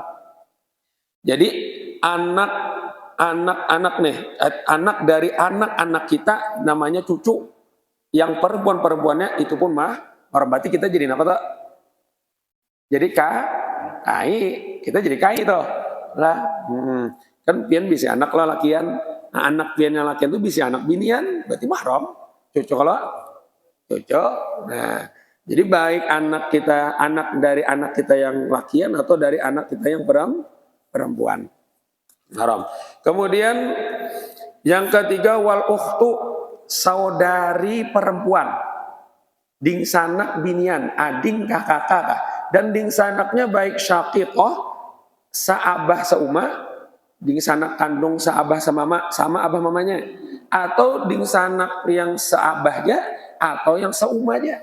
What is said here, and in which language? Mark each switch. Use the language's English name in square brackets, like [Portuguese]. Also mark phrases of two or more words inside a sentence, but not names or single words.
[Banjar] Jadi anak nih, anak dari anak-anak kita namanya cucu. Yang perempuannya itu pun berarti kita jadi apa toh? Jadi kai, kita jadi kai toh. Lah, kan pian bisa anak lah lakian. Nah, anak pian yang lakian itu bisa anak binian, berarti mahram. Cucu kalau cucu. Nah, jadi baik anak dari anak kita yang lakian atau dari anak kita yang perempuan. Haram. Kemudian yang ketiga [Arabic] wal ukhtu, [Banjar] saudari perempuan. Ding sanak binian, ading kakak. Dan ding sanaknya baik syaqiqah, saabah seumah, ding sanak kandung saabah sama abah mamanya. atau ding sanak yang seabahnya atau yang seumah aja.